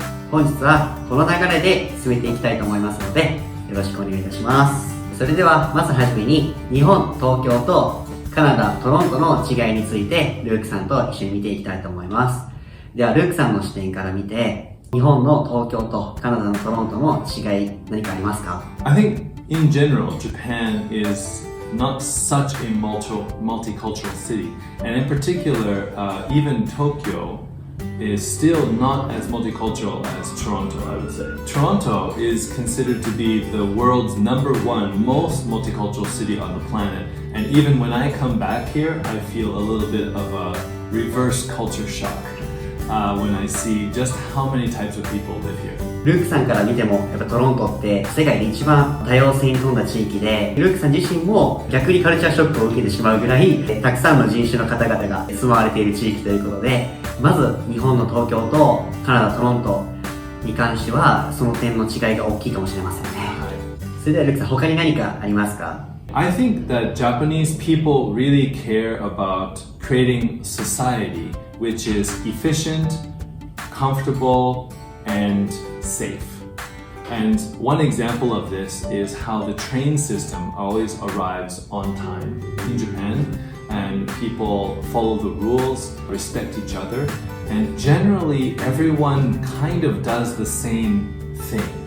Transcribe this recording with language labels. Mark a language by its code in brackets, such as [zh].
[ja] 本日はこの流れで進めていきたいと思いますので、よろしくお願いいたします。それではまずはじめに日本、東京とカナダ、トロントの違いについてルークさんと一緒に見ていきたいと思います。ではルークさんの視点から見て、日本の東京とカナダのトロントの違い何かありますか？ [en] I think in general, Japan is not such a multicultural city, and in particular, even Tokyo is still not as multicultural as Toronto, I would say. Toronto is considered to be the world's #1 most multicultural city on the planet, and even when I come back here, I feel a little bit of a reverse culture shock.When I see just how many types of people live here. [ja] ルークさんから見てもやっぱトロントって世界で一番多様性に富んだ地域で、ルークさん自身も逆にカルチャーショックを受けてしまうぐらいたくさんの人種の方々が住まわれている地域ということで、まず日本の東京とカナダ、トロントに関してはその点の違いが大きいかもしれませんね。それではルークさん、他に何かありますか？ [en] I think that Japanese people really care about creating society which is efficient, comfortable, and safe. And one example of this is how the train system always arrives on time in Japan, and people follow the rules, respect each other, and generally everyone kind of does the same thing.